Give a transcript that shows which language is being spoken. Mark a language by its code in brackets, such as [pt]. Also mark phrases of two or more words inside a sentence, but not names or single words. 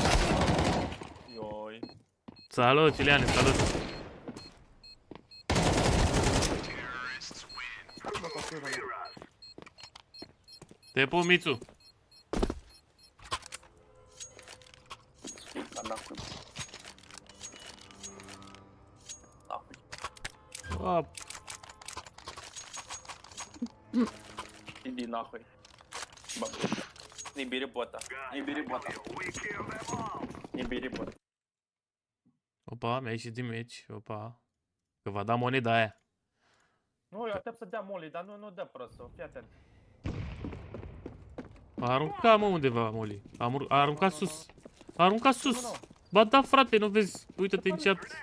[ro] Ioi. Salut, Ciliane, salut! Te pup, Mițu! Op. [ru] Иди нахуй. Не бери бота. Не beri бота. Не beri бота. [ro] Opa, mi-a ieșit din meci, opa. Că va da moneda aia. Nu, eu aștept să dea Molly, dar nu dă prostul, fii atent. A aruncat, mă, undeva, Molly. A aruncat sus. A aruncat sus. Ba da, frate, nu vezi? Uită-te în chat.